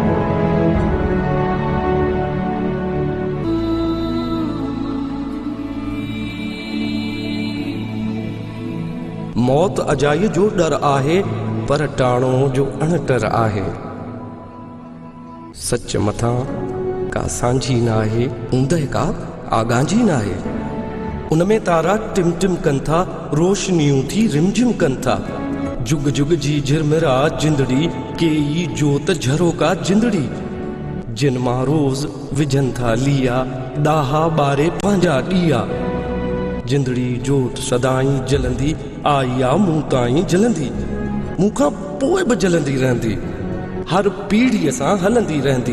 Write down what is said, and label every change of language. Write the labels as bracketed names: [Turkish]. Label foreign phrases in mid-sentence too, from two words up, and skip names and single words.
[Sindhi] मौत अजाई जो डर आहे, पर टाणो जो अणटर आहे। सच मथां का सांझी न आहे, ऊंदहि का आगांजी न आहे। उनमें तारा टिम टिम कनि था, रोशनियूं थी रिमझिम कनि था। जुग जुग जी झिरमिरा जिंदड़ी, केई जोत झरो का जिंदड़ी। जिन मां रोज़ विझनि था लिया, ॾाहा ॿारे पंहिंजा ॾिया। जिंदड़ी जोत सदाई जलंदी, आई आ मूं ताईं जलंदी, मूंखां पोइ बि जलंदी रहंदी, हर पीढ़ीअ सां हलंदी रहंदी।